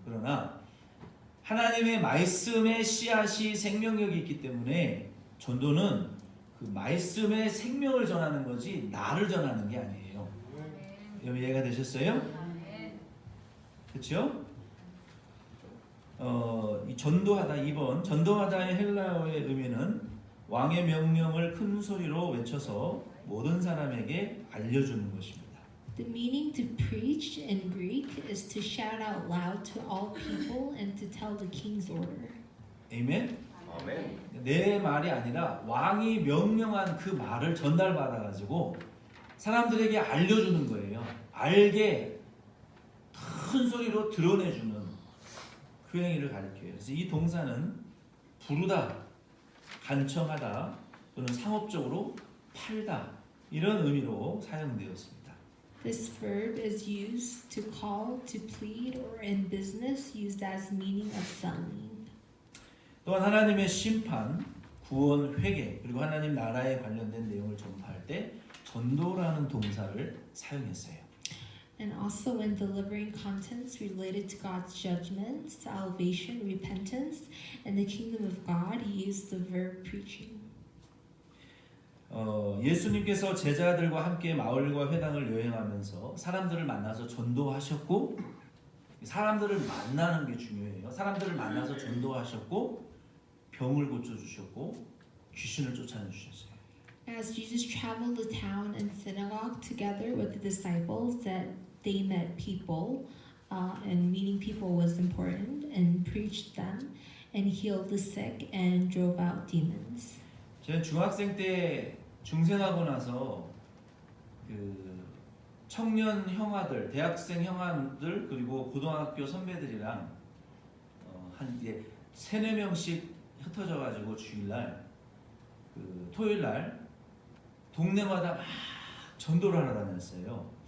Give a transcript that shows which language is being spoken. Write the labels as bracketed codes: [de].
[ko] 그러나 하나님의 말씀의 씨앗이 생명력이 있기 때문에 전도는 그 말씀의 생명을 전하는 거지 나를 전하는 게 아니에요. 여러분 이해가 되셨어요? 그렇죠? 이 전도하다 2번 전도하다의 헬라어의 의미는 왕의 명령을 큰 소리로 외쳐서 모든 사람에게 알려주는 것입니다. [en] The meaning to preach in Greek is to shout out loud to all people and to tell the king's order. [ko] 아멘. 아멘. 내 말이 아니라 왕이 명령한 그 말을 전달받아 가지고 사람들에게 알려주는 거예요. 알게 큰 소리로 드러내주는 그 행위를 가리켜요. 그래서 이 동사는 부르다, 간청하다 또는 상업적으로 팔다 이런 의미로 사용되었습니다. [en] This verb is used to call, to plead, or in business used as meaning of selling. [ko] 또한 하나님의 심판, 구원, 회개 그리고 하나님 나라에 관련된 내용을 전파할 때 전도라는 동사를 사용했어요. [en] And also when delivering contents related to God's judgment, salvation, repentance, and the kingdom of God, he used the verb preaching. [ko] 예수님께서 제자들과 함께 마을과 회당을 여행하면서 사람들을 만나서 전도하셨고 사람들을 만나는 게 중요해요. 사람들을 만나서 전도하셨고 병을 고쳐주셨고 귀신을 쫓아내주셨어요. [en] As Jesus traveled the town and synagogue together with the disciples, that they met people, and meeting people was important, and preached them, and healed the sick, and drove out demons. [ko] 저는 중학생 때 중생하고 나서 그 청년 형아들, 대학생 형아들 그리고 고등학교 선배들이랑 한 이제 3-4명씩 흩어져 가지고 주일날 그 토요일날 동네마다 막 전도를 하러 다녔어요.